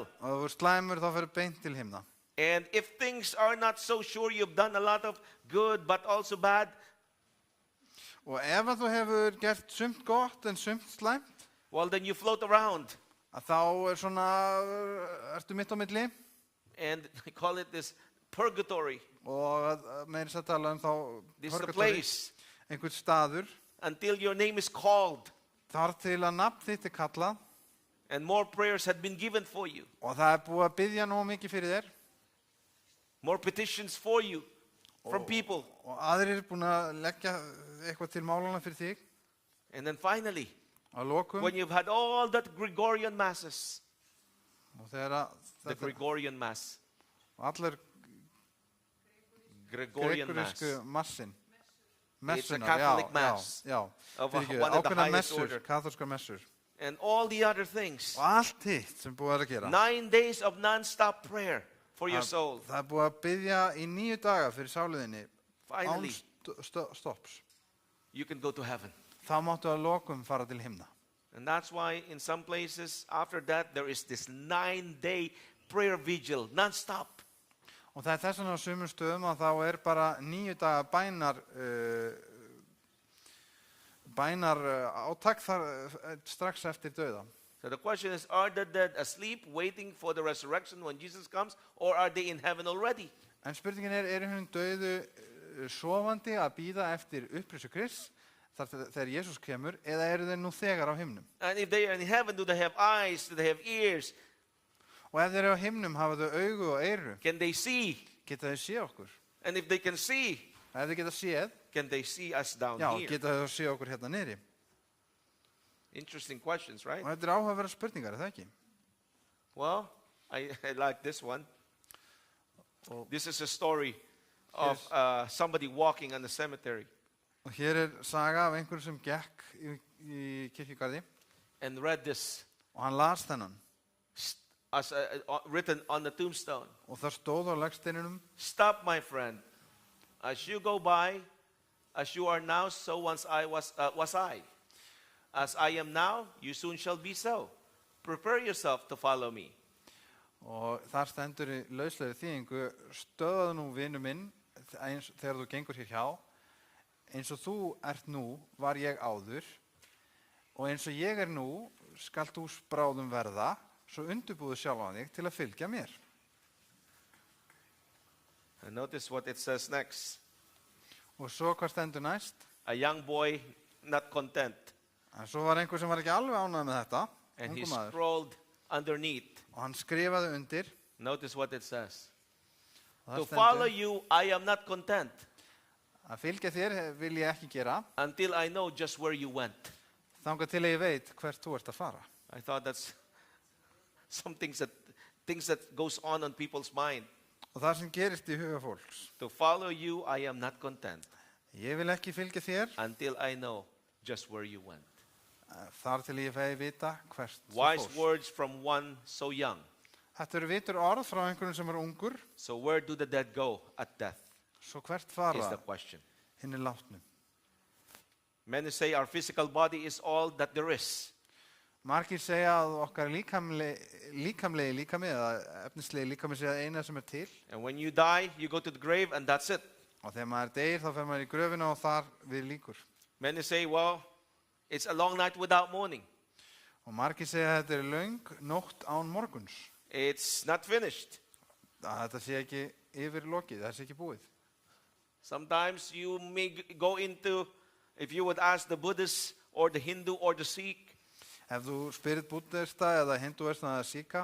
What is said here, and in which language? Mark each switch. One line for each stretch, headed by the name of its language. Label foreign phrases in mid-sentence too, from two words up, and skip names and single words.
Icelandic: Og ef þú ert slæmur, þá ferðu beint til himna.
English: And if things are not so sure, you've done a lot of good but also bad,
Icelandic: Og ef að þú hefur gert sumt gott en sumt slæmt,
English: well, then you float around.
Icelandic: að þá svona, ertu mitt á milli.
English: And I call it this purgatory.
Icelandic: Og meira að tala þá
English: This is the purgatory, place
Icelandic: einhvern staður,
English: until your name is called
Icelandic: þar til að nafn þitt kallað
English: and more prayers had been given for you,
Icelandic: og það búið að biðja nóg mikið fyrir þér
English: more petitions for you from people.
Icelandic: og aðrir búin að leggja eitthvað til málana fyrir þig.
English: And then finally,
Icelandic: Að lokum,
English: when you've had all that Gregorian masses,
Icelandic: og þegar
English: The Gregorian Mass.
Icelandic: Allur
English: Gregorian Mass.
Icelandic: gregorísku massin.
English: It's a
Icelandic: Messunar,
English: Catholic Mass
Icelandic: já.
English: of
Icelandic: Fyrirgefðu,
English: one of the
Icelandic: ákveðnar
English: highest
Icelandic: messur,
English: order.
Icelandic: kaþólskar messur.
English: And all the other things.
Icelandic: Og allt hitt sem búið er að gera.
English: 9 days of non-stop prayer for your soul.
Icelandic: Það er búið að biðja í 9 daga fyrir sáliðinni
English: Finally,
Icelandic: án stopps.
English: you can go to heaven.
Icelandic: Þá máttu að lokum fara til himna.
English: And that's why in some places after that there is this 9-day prayer vigil, non-stop.
Icelandic: Og það er þess vegna á sumum stöðum að þá er bara 9 daga bænar átak þar strax eftir dauða.
English: So the question is, are the dead asleep waiting for the resurrection when Jesus comes, or are they in heaven already?
Icelandic: En spurningin er hún dauðu sofandi að bíða eftir upprissu Krists þegar Jesús kemur, eða eru þeir nú þegar á himnum?
English: And if they are in heaven, do they have eyes? Do they have ears?
Icelandic: Og ef þeir eru á himnum hafa þau augu og eyru,
English: Can they see?
Icelandic: geta þau séð okkur?
English: And if they can see,
Icelandic: Ef þau geta séð,
English: can they see us down
Icelandic: já,
English: here?
Icelandic: geta þau séð okkur hérna niðri.
English: Interesting questions, right?
Icelandic: Og þetta er áhugaverðar spurningar, er það ekki?
English: Well, I like this one. Oh. This is a story of somebody walking on the cemetery
Icelandic: Og hér saga af einhverjum sem gekk í kirkjugarði
English: and read this
Icelandic: og hann las þennan.
English: as written on the tombstone.
Icelandic: Og það stóð á legsteininum:
English: Stop, my friend. As you go by, as you are now, so once I was I. As I am now, you soon shall be so. Prepare yourself to follow me.
Icelandic: Og þar stendur í lauslegri þýðingu: stöðaðu nú, vinur minn, þegar þú gengur hér hjá. Eins og þú ert nú, var ég áður, og eins og ég er nú, skalt þú bráðum verða, svo undirbúðu sjálfan þig til að fylgja mér.
English: And notice what it says next.
Icelandic: Og svo hvað stendur næst?
English: A young boy, not content.
Icelandic: En svo var einhver sem var ekki alveg ánægður með þetta,
English: And he
Icelandic: ungur maður,
English: scrolled underneath.
Icelandic: og hann skrifaði undir.
English: Notice what it says.
Icelandic: Og
English: To
Icelandic: það
English: follow
Icelandic: stendur:
English: you, I am not content
Icelandic: að fylgja þér vil ég ekki gera,
English: until I know just where you went.
Icelandic: þangað til að ég veit hvert þú ert að fara.
English: I thought that's some things that goes on people's mind.
Icelandic: Og það sem gerist í huga fólks:
English: To follow you, I am not content
Icelandic: ég vil ekki fylgja þér,
English: until I know just where you went.
Icelandic: þar til ég fæði vita hvert þú
English: Wise
Icelandic: fórst.
English: words from one so young.
Icelandic: Þetta eru vitur orð frá einhverjum sem er ungur.
English: So where do the dead go at death
Icelandic: Svo hvert
English: is
Icelandic: fara
English: the question.
Icelandic: hinni látnu?
English: Many say our physical body is all that there is.
Icelandic: Margir segja að okkar líkamlegi líkami eða efnislegi líkami sé að eina sem er til.
English: And when you die, you go to the grave and that's it.
Icelandic: Og þegar maður deyr þá fer maður í gröfina og þar við líkur.
English: Many say, well, it's a long night without morning.
Icelandic: Og margir segja að þetta er löng nótt án morguns.
English: It's not finished.
Icelandic: Að þetta sé ekki yfir lokið, það sé ekki búið.
English: Sometimes you may go into, if you would ask the Buddhist or the Hindu or the Sikh,
Icelandic: Ef þú spyrir búddista eða hindúista eða síka,